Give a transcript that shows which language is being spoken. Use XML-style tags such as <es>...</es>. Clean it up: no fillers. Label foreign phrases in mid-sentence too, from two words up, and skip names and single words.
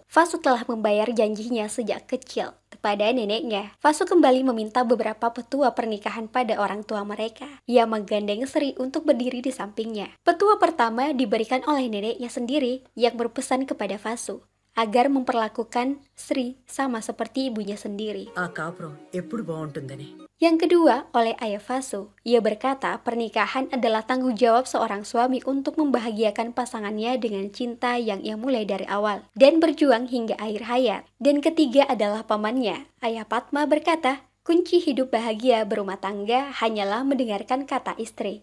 <id>Vasu telah membayar janjinya sejak kecil kepada neneknya. Vasu kembali meminta beberapa petua pernikahan pada orang tua mereka. Ia menggandeng Sri untuk berdiri di sampingnya. Petua pertama diberikan oleh neneknya sendiri yang berpesan kepada Vasu agar memperlakukan Sri sama seperti ibunya sendiri.</id> <te>ఆ కాపురం ఎప్పుడు బాగుంటుందని.</te> <id>Yang kedua, oleh ayah Vasu. Ia berkata pernikahan adalah tanggung jawab seorang suami untuk membahagiakan pasangannya dengan cinta yang ia mulai dari awal dan berjuang hingga akhir hayat. Dan ketiga adalah pamannya. Ayah Fatma berkata, kunci hidup bahagia berumah tangga hanyalah mendengarkan kata istri.</id>